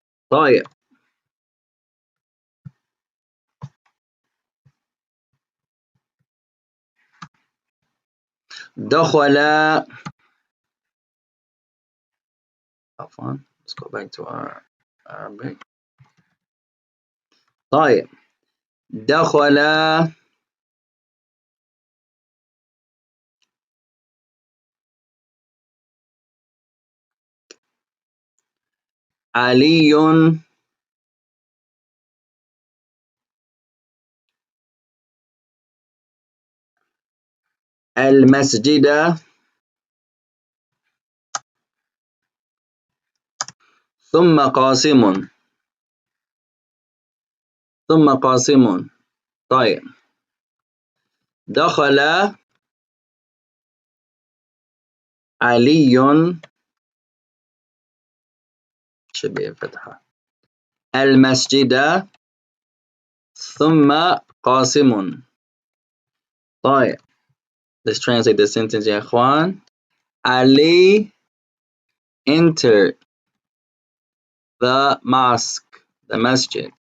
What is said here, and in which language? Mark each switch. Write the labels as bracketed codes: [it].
[ar] طيب دخل عفوا. [en] Let's go back to our Arabic. [ar] طيب دخل علي المسجد ثم قاسم. ثم قاسم. طيب دخل علي شبيه فتحة المسجد ثم قاسم. [en] طيب let's translate the sentence [ar] يا إخوان. [en] Ali entered the mosque, the masjid.